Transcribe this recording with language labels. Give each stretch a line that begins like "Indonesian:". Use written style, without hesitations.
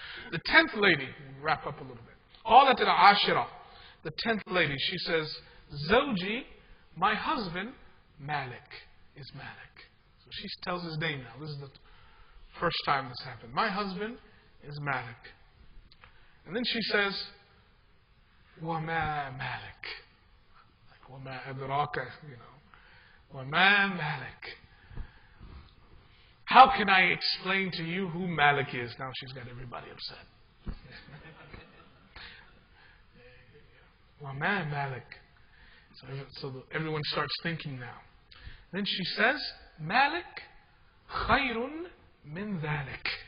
English: The 10th lady, we'll wrap up a little bit.
Arabic: قالت العاشرة,
English: the 10th lady, she says,
Arabic: زوجي,
English: my husband, Malik, is Malik. So she tells his name now. This is the first time this happened. My husband is Malik. And then she says,
Arabic: وَمَا مَالِك. Like, وَمَا أَدْرَاكَ, وَمَا مَالِك.
English: How can I explain to you who Malik is? Now she's got everybody upset.
Arabic: وَمَا مَالِك.
English: So everyone starts thinking now. Then she says,
Arabic: Malik khayrun min dhalik.